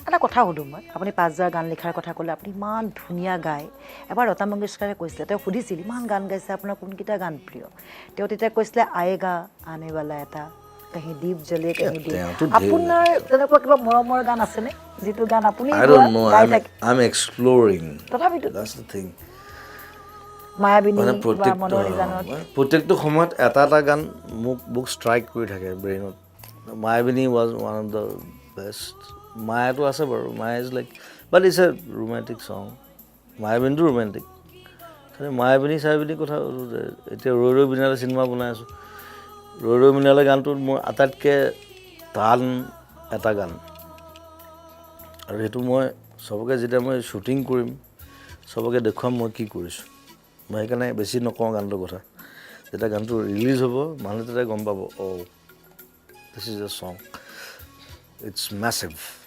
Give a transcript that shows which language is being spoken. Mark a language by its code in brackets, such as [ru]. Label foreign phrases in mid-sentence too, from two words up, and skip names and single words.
[as] এটা কথা সুধোঁ মই আপুনি 5,000 গান লিখাৰ কথা ক'লে আপুনি ইমান ধুনীয়া গায় এবাৰ লতা মংগেশকাৰে কৈছিলে তেওঁ সুধিছিল ইমান গান গাইছে আপোনাৰ কোনকেইটা গান প্ৰিয় তেওঁ তেতিয়া কৈছিলে আয়েগা আনেৱালা এটা কাহি দীপ জ্বলে কাহি দীপ আপোনাৰ তেনেকুৱা কিবা মৰমৰ গান আছেনে যিটো গান আপুনি গাই থাকে [en] I'm exploring [as] তথাপিতো [en] that's the thing [as] মায়াবিনী বা মনৰ নিজানত প্ৰত্যেকটো সময়ত এটা গান মোক ষ্ট্ৰাইক কৰি থাকে ব্ৰেইনত মায়াবিনী [en] was one of the best [as] মায়াটো আছে বাৰু মায়া is [en] like but it's a romantic song [as] মায়াবিনীটো romantic খালি মায়াবিনী চায়াবিনী কথা এতিয়া ৰৈ ৰৈ বিনালে চিনেমা বনাই আছোঁ ৰৈ ৰৈ বিনালে গানটোত মোৰ আটাইতকৈ টান এটা গান আৰু সেইটো মই চবকে যেতিয়া মই শ্বুটিং কৰিম চবকে দেখুৱাম মই কি কৰিছোঁ মই সেইকাৰণে বেছি নকওঁ গানটোৰ কথা যেতিয়া গানটো ৰিলিজ হ'ব মানুহে তেতিয়া গম পাব [en] oh this is a song it's massive